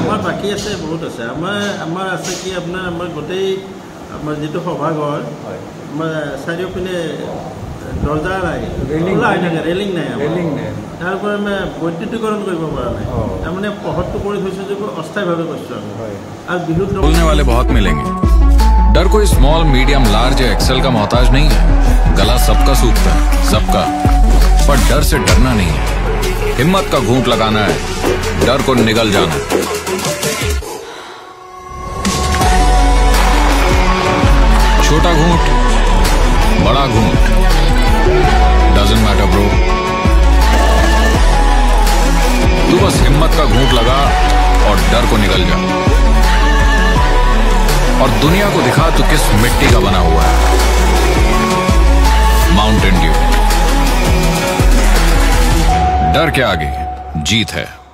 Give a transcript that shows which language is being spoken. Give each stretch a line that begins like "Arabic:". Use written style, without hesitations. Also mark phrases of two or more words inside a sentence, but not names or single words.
Assamese: আমাৰ বাকী আছে বহুত আছে আমাৰ আছে কি আপোনাৰ আমাৰ গোটেই আমাৰ যিটো সভাঘৰ আমাৰ চাৰিওপিনে দৰ্জা নাই ৰেলিং নাই তাৰ পৰা আমি বৈদ্যুতিকৰণ কৰিব পৰা নাই তাৰমানে পহৰটো কৰি থৈছোঁ যে অস্থায়ীভাৱে কৰিছোঁ আমি আৰু বিহুত
Hindi: बोलने वाले बहुत मिलेंगे डर कोई
English: small medium large
Hindi: या एक्सेल का मोहताज नहीं है गला सबका सूखता है सबका पर डर से डरना नहीं है हिम्मत का घूंट लगाना है डर को निगल जाना है छोटा घूंट बड़ा घूंट
English: doesn't matter bro
Hindi: तू बस हिम्मत का घूंट लगा और डर को निगल जा और दुनिया को दिखा तू किस मिट्टी का बना हुआ है माउंटेन ड्यू डर के आगे जीत है